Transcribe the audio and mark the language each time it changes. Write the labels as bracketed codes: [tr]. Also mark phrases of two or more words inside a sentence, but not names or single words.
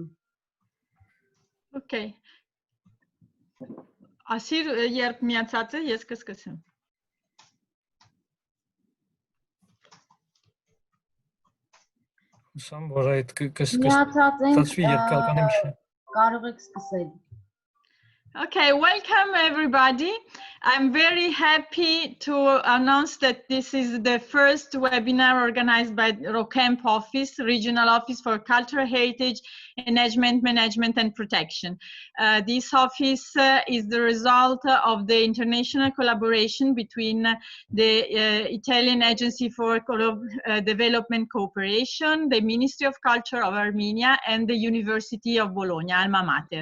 [hy] Okay։ Ասիր, երբ միացած է, ես կսկսեմ։ Հուսամ, որ այդ Միացած ենք, կստացվի, երբ կարողանեմ շնորհ։ կարող եք սկսել։ [en] Okay, welcome everybody. I'm very happy to announce that this is the first webinar organized by ROCHEMP office, Regional Office for Cultural Heritage, Management and Protection. This office is the result of the international collaboration between the Italian Agency for Development Cooperation, the Ministry of Culture of Armenia, and the University of Bologna, alma mater.